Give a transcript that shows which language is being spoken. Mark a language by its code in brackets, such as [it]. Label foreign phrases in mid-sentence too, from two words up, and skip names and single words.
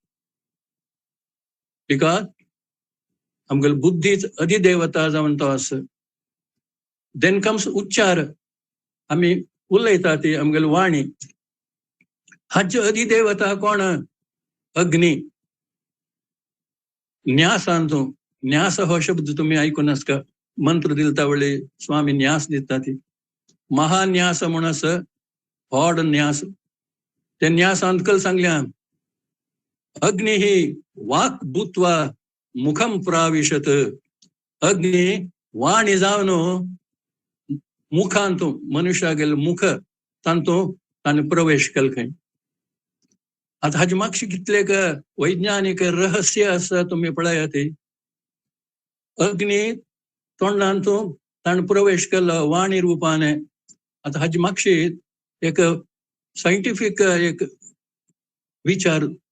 [kok] बिकॉज आमगेले बुद्धीच अधिदेवता जावन तो आसा [en] then comes [kok] उच्चार आमी उलयता ती आमगेली वाणी हाची अधिदेवता कोण अग्नी न्यासांतू न्यास हो शब्द तुम्ही ऐकून आसका मंत्र दिलता वेळी स्वामी न्यास दिता ती महान्यास म्हण आसा व्हड न्यास ते न्यासांत कल सांगल्या [sa] अग्नि ही वाक भूत्वा मुखम प्राविशत [kok] अग्नि वाणी जावन मुखांतू मनुष्या गेल मुख तांतू ताने प्रवेश केल खंय आता हाजे मागशी कितले वैज्ञानिक रहस्य आसा तुम्ही पळया ती अग्नि तोंडांतू ताणे प्रवेश केलो वाणी रूपाने आता हाजे मागशी एक सायंटिफिक एक विचार